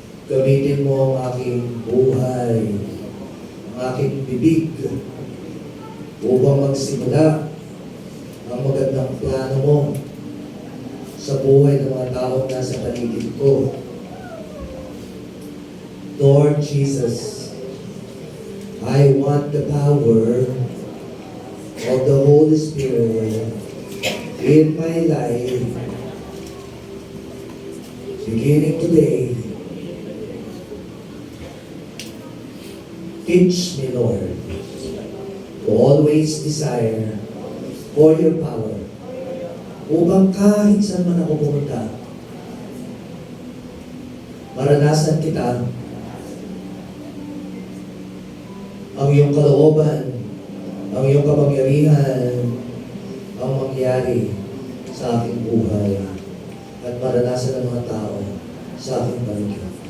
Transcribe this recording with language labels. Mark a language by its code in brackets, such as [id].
[tl] Gamitin mo ang aking buhay, ang aking bibig, upang magsimula ang magandang plano mo sa buhay ng mga taong nasa paligid ko. [en] Lord Jesus, I want the power of the Holy Spirit in my life, beginning today. Teach me, Lord, to always desire for your power [tl] upang kahit saan man ako pumunta, maranasan kita, ang iyong kalooban, ang iyong kapangyarihan, ang mangyari sa aking buhay at maranasan ng mga tao sa aking paligid.